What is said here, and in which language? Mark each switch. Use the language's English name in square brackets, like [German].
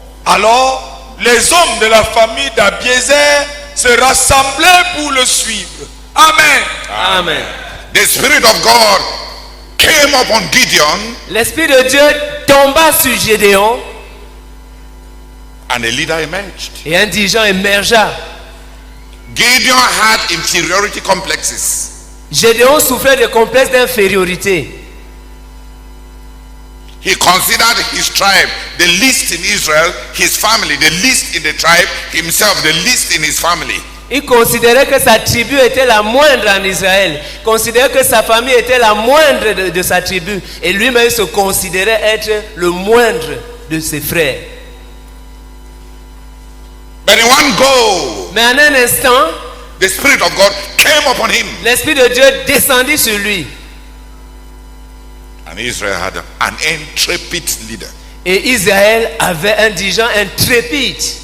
[French] Alors les hommes de la famille d'Abiézer se rassemblaient pour le suivre. Amen. Amen. [English] The Spirit of God came upon Gideon. [French] L'Esprit de Dieu tomba sur Gédéon. [English] And a leader emerged. [French] Et un dirigeant émergea. [English] Gideon had inferiority complexes. [French] Gédéon souffrait de complexes d'infériorité. [English] He considered his tribe the least in Israel, his family the least in the tribe, himself the least in his family. [French] Il considérait que sa tribu était la moindre en Israël. Il considérait que sa famille était la moindre de sa tribu. Et lui-même se considérait être le moindre de ses frères. [English] But in one go, [French] Mais en un instant, [English] the Spirit of God came upon him. [French] l'Esprit de Dieu descendit sur lui. [English] And Israel had an intrepid leader. [French] Et Israël avait un dirigeant intrépide.